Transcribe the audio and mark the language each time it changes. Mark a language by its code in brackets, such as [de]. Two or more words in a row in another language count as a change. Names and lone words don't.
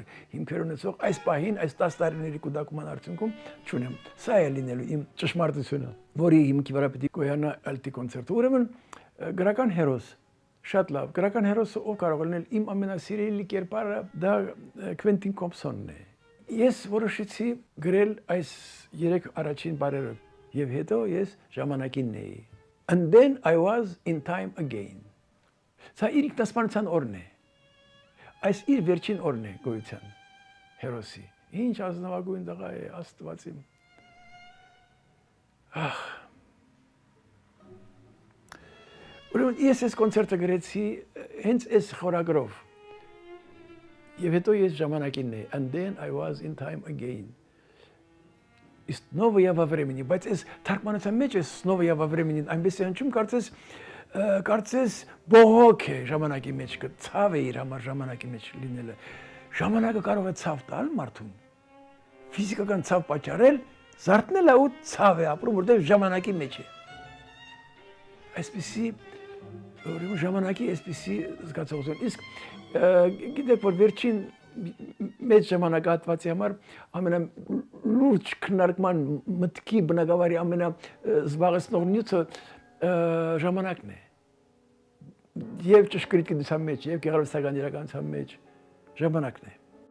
[hy] հիմքեր ունեցող այս պահին, այս 10 տարիների կուտակման արդյունքում չունեմ։ Սա է լինելու իմ ճշմարտությունը, որի հիմքի վրա պետք է գոյանա ալտի կոնցերտը։ Ուրեմն գրական հերոս, շատ լավ, գրական հերոսը ով կարող է լինել, իմ ամենասիրելի կերպարը դա Քվենտին Թոմփսոնն է։ Ես որոշեցի գրել այս 3 առաջին բառերը եւ հետո ես ժամանակին էի։ [en] And then I was in time again. [hy] Սա իր ինքնասպանության օրն է։ Այս իր վերջին օրն է գոյության հերոսի։ Ինչ ազնվագույն տղա է, Աստված իմ։ Ուրեմն ես այս կոնցերտը գրեցի հենց այս խորագրով։ Եվ հետո ես ժամանակին էի։ [en] And then I was in time again. [ru] Снова я во времени, [hy] բայց այս թարգմանության մեջ է [ru] снова я во времени, [hy] այնպես է հնչում, կարծես բողոք է ժամանակի մեջ, ցավ է իր համար ժամանակի մեջ լինելը։ Ժամանակը կարող է ցավ տալ մարդուն։ Ֆիզիկական ցավ պատճառել, զարթնել է ու ցավ է ապրում, որտեղ ժամանակի մեջ է։ Այսպեսի ուրեմն ժամանակի այսպիսի զգացողություն։ Իսկ գիտեք, որ վերջին մեծ ժամանակահատվածի համար ամենալուրջ քննարկման մտքի բնակավարի ամենազբաղեցնող նյութը ժամանակն է։ Եվ ճշգրիտ գիտության մեջ, եւ գեղարվեստական իրականության մեջ ժամանակն է։